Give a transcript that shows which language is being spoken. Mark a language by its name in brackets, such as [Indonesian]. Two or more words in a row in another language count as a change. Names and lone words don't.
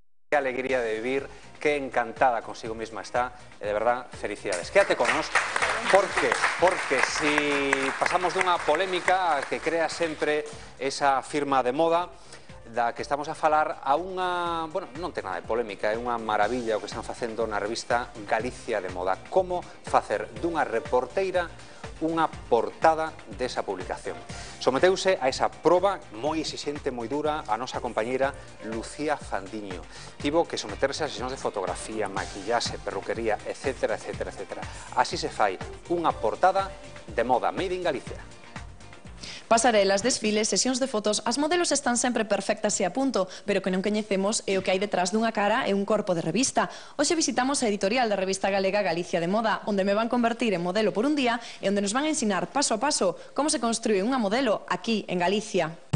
[Spanish] Qué alegría de vivir, qué encantada consigo misma está, de verdad, felicidades. [Galician] Quédate con nos, porque si pasamos dunha polémica que crea sempre esa firma de moda, da que estamos a falar a unha, bueno, non ten nada de polémica, é unha maravilla o que están facendo na revista Galicia de Moda. Como facer dunha reporteira unha portada desa publicación. Someteuse a esa proba moi exixente, moi dura, a nosa compañeira Lucía Fandiño. Tivo que someterse a sesións de fotografía, maquillaxe, perruquería, etc, etc, etc. Así se fai unha portada de moda [English] made in [Galician] Galicia. Pasarelas, desfiles, sesións de fotos, as modelos están sempre perfectas e a punto, pero que non coñecemos é o que hai detrás dunha cara e un corpo de revista. Hoxe visitamos a editorial da revista galega Galicia de Moda, onde me van convertir en modelo por un día e onde nos van a ensinar paso a paso como se construe unha modelo aquí en Galicia.